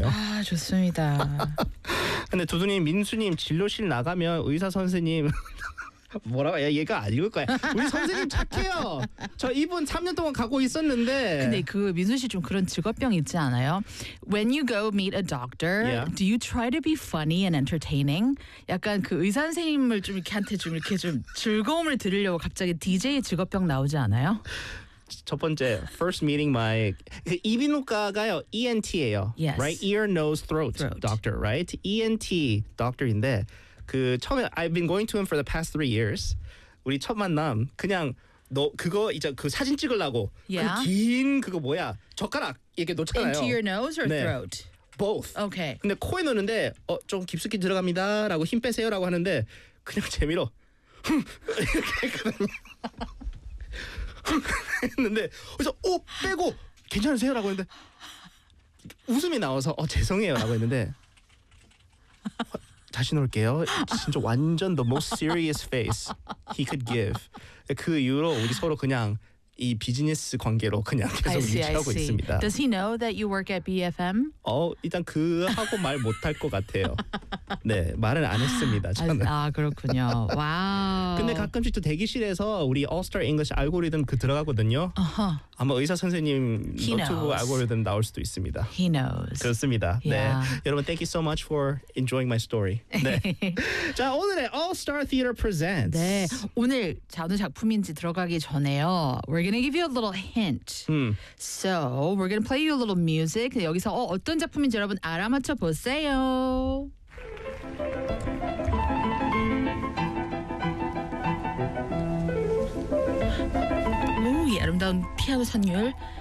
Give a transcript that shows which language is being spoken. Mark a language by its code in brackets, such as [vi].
[ko] 아, 좋습니다. 근데 두두님, 민수님 진료실 나가면 의사 선생님 뭐라고? 얘가 안 읽을 거야. 우리 선생님 착해요. 저 이분 3년 동안 가고 있었는데. 근데 그 민수 씨 좀 그런 직업병 있지 않아요? [en] When you go meet a doctor, yeah. do you try to be funny and entertaining? [ko] 약간 그 의사 선생님을 좀 이렇게한테 좀 이렇게 좀 즐거움을 드리려고 갑자기 DJ 직업병 나오지 않아요? 첫 번째, [en] first meeting my [ko] 그 이비인후과가요, ENT예요. [en] Yes. Right? Ear, nose, throat doctor, right? ENT doctor인데. [ko] 그 처음에 [en] I've been going to him for the past 3 years. [ko] 우리 첫 만남 그냥 너 그거 이제 그 사진 찍으려고 [en] yeah. [ko] 그 긴 그거 뭐야 젓가락 이렇게 놓잖아요. [en] Into your nose or throat? [ko] 네. [en] Both. Okay. [ko] 근데 코에 넣는데 좀 깊숙이 들어갑니다라고 힘 빼세요라고 하는데 그냥 재미로 이렇게 했는데 그래서 빼고 괜찮으세요라고 했는데 웃음이 나와서 죄송해요라고 했는데. 다시 놀게요. 진짜 완전 [en] the most serious face he could give. [ko] 그 이후로 우리 서로 그냥 이 비즈니스 관계로 그냥 계속 유지하고 있습니다. [en] Does he know that you work at BFM? [ko] 일단 그 하고 말 못할 것 같아요. 네, 말은 안 했습니다. 저는. 아, 그렇군요. 와우. 근데 가끔씩 또 대기실에서 우리 All-Star English 알고리즘 그 들어가거든요. [en] Uh-huh. [ko] 아마 의사 선생님 노트북 알고리즘 나올 수도 있습니다. [en] He knows. [ko] 그렇습니다. [en] Yeah. [ko] 네. 여러분, [en] thank you so much for enjoying my story. [ko] 네. 자, 오늘의 All-Star Theater Presents. 네. 오늘 자, 어느 작품인지 들어가기 전에요. [en] We're going to give you a little hint. So, we're going to play you a little music. [ko] 여기서 어떤 작품인지 여러분 알아맞혀 보세요. 오, 이 아름다운 피아노 선율.